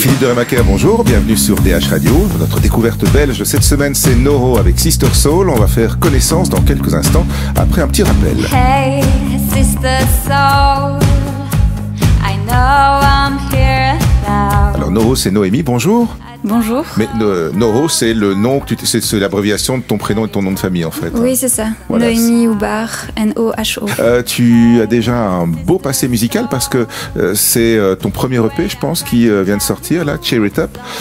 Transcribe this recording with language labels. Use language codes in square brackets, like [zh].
[fr] Philippe de Remaker, bonjour, bienvenue sur DH Radio. Notre découverte belge cette semaine, c'est Noro avec Sister Soul. On va faire connaissance dans quelques instants, après un petit rappel. [en] Hey, Sister Soul, I know I'm here now. [fr] Alors Noro, c'est Noémie, bonjour. Bonjour. Mais Noro, c'est le nom, c'est l'abréviation de ton prénom et de ton nom de famille en fait. Oui, c'est ça. Voilà. Noémie Houbar, N-O-H-O. Tu as déjà un beau passé musical parce que c'est ton premier EP, je pense, qui vient de sortir, là, Cheer It Up.